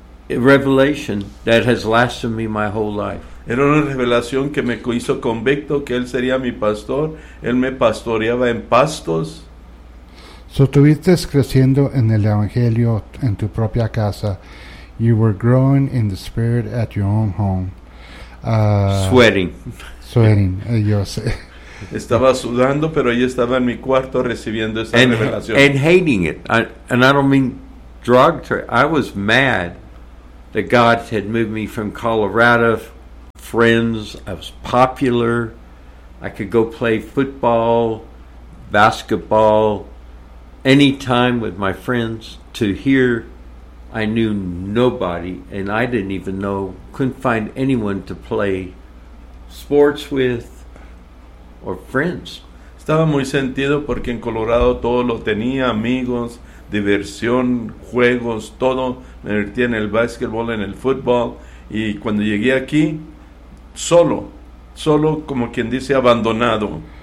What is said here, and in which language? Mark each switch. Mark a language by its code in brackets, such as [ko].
[en] A revelation that has lasted me my whole life. [es] Era una revelación que me hizo convicto que él sería mi pastor. Él me pastoreaba en pastos. So, tuviste creciendo en el Evangelio en tu propia casa. [en] You were growing in the Spirit at your own home. Sweating. [es] Yo sé. Estaba sudando, pero ahí estaba en mi cuarto recibiendo esa revelación. [en] And hating it. I don't mean drug. I was mad that God had moved me from Colorado. Friends. I was popular. I could go play football, basketball. Any time with my friends to hear, I knew nobody, and I didn't even know, couldn't find anyone to play sports with or friends. [es] Estaba muy sentido porque en Colorado todo lo tenía, amigos, diversión, juegos, todo. Me divertía en el basketball, en el football, y cuando llegué aquí, solo como quien dice, abandonado.